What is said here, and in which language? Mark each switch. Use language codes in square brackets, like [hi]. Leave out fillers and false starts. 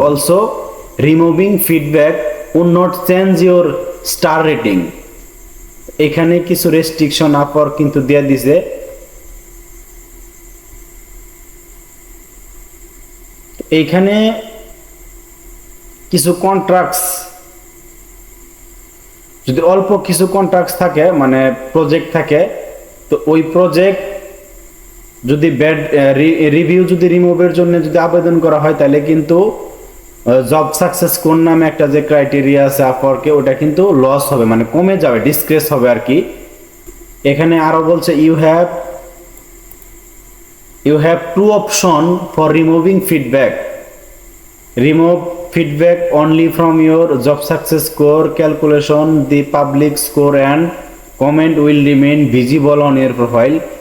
[en] Also, removing feedback would not change your star rating. [bn] এখানে কিছু restriction Upwork কিন্তু দিয়ে দিছে। এইখানে কিছু কন্ট্রাক্টস, যদি অল্প কিছু কন্ট্রাক্ট থাকে, মানে প্রজেক্ট থাকে, তো ওই প্রজেক্ট যদি ব্যাড রিভিউ যদি রিমুভের জন্য যদি আবেদন করা হয়, তাহলে কিন্তু জব সাকসেস কোন নামে একটা যে ক্রাইটেরিয়া আছে আপওয়ার্কে, ওটা কিন্তু লস হবে, মানে কমে যাবে, ডিসক্রেস হবে আর কি। এখানে আরো বলছে [en] you have two option for removing feedback. Remove feedback only from your job success score calculation. The public score and comment will remain visible on your profile.